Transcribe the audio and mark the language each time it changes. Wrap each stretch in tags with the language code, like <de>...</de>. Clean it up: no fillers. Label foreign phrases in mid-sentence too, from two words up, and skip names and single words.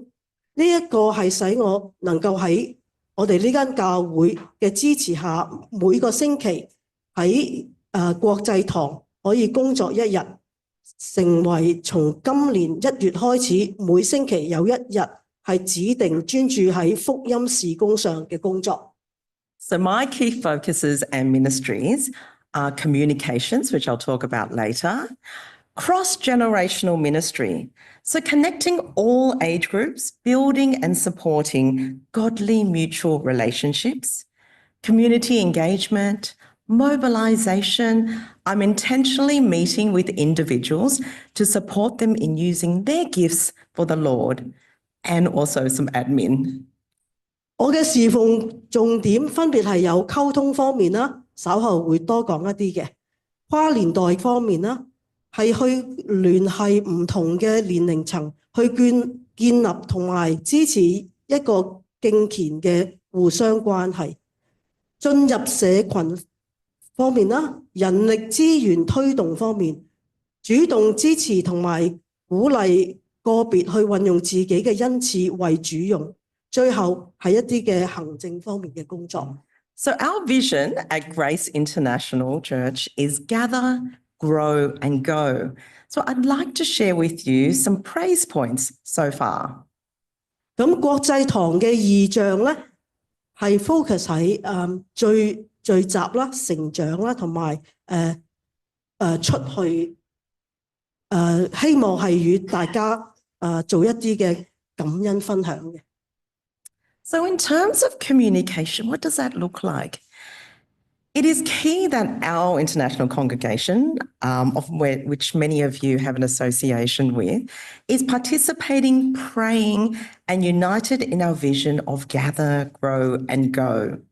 <yue>呢一個係使我能夠喺我哋呢間教會嘅支持下，每個星期喺國際堂可以工作1日。成為從今年1月開始，每星期有1日係指定專注喺福音事工上嘅工作。</yue> <en>So my key focuses and ministries are communications, which I'll talk about later, cross-generational ministry, so connecting all age groups, building and supporting godly mutual relationships, community engagement, mobilization. I'm intentionally meeting with individuals to support them in using their gifts for the Lord, and also some admin.</en> <yue>我嘅侍奉重點分別係有溝通方面啦，稍後會多講一啲嘅；跨年代方面啦，係去聯繫唔同嘅年齡層，去建立同埋支持一個敬虔嘅互相關係；進入社群方面啦，人力資源推動方面，主動支持同埋鼓勵個別去運用自己嘅恩賜為主用。最後係一啲嘅行政方面嘅工作。</yue> <en>So our vision at Grace International Church is gather, grow and go. So I'd like to share with you some praise points so far.</en> <yue>咁國際堂嘅異象咧，係 focus 喺聚集啦、成長啦，同埋出去希望係與大家做一啲嘅感恩分享嘅。</yue> <en>So in terms of communication, what does that look like? It is key that our international congregation, which many of you have an association with, is participating, praying, and united in our vision of gather, grow, and go.</en>